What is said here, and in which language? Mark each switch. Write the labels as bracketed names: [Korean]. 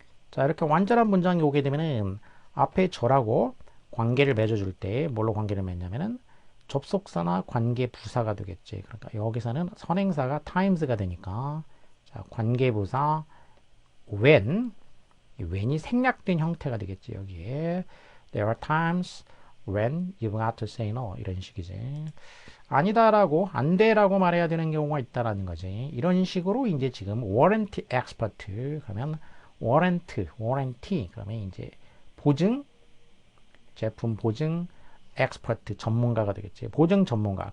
[Korean] 자, 이렇게 완전한 문장이 오게 되면은 앞에 저라고 관계를 맺어줄 때 뭘로 관계를 맺냐면은 접속사나 관계 부사가 되겠지. 그러니까 여기서는 선행사가 times가 되니까, 자, 관계 부사 when, when이 생략된 형태가 되겠지. 여기에 [English] there are times when you've got to say no [Korean] 이런 식이지. 아니다라고 안 돼라고 말해야 되는 경우가 있다라는 거지. 이런 식으로 이제 지금 warranty expert 그러면 warranty 그러면 이제 보증, 제품 보증 엑스퍼트 전문가가 되겠지. 보증 전문가.